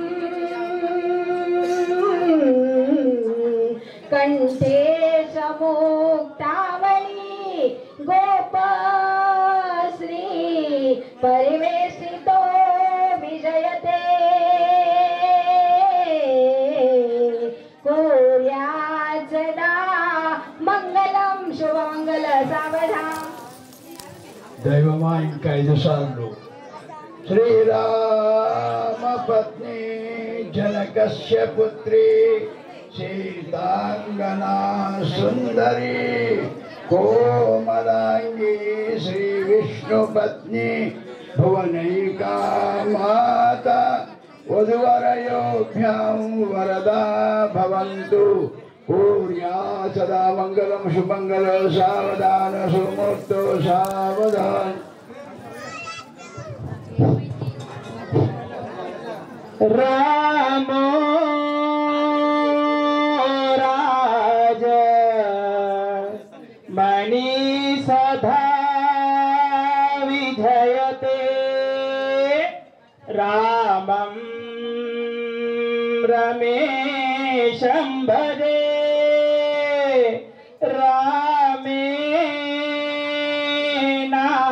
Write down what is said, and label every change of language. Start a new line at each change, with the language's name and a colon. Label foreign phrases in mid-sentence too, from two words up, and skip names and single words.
Sanskrit: कंठे समुक्तावली गोपश्री परिवेशितो विजयते कुर्यात् सदा मंगलं शुभमंगल सावधान दैवमा
Telugu: ఇంకా 5 సార్లు
Sanskrit: శ్రీరామ పత్ని జనకస్య పుత్రి సీతాంగనా సుందరి కోమలాంగి శ్రీ విష్ణు పత్ని భువనైకా మాత వధువరయోభ్యాం వరదా భవంతు कुर्यात् सदा मंगलं शुभमंगल सावधान सुमुक्तो सावधान रामो राज मणि सदा विजयते रामं रमेशं भजे रामेना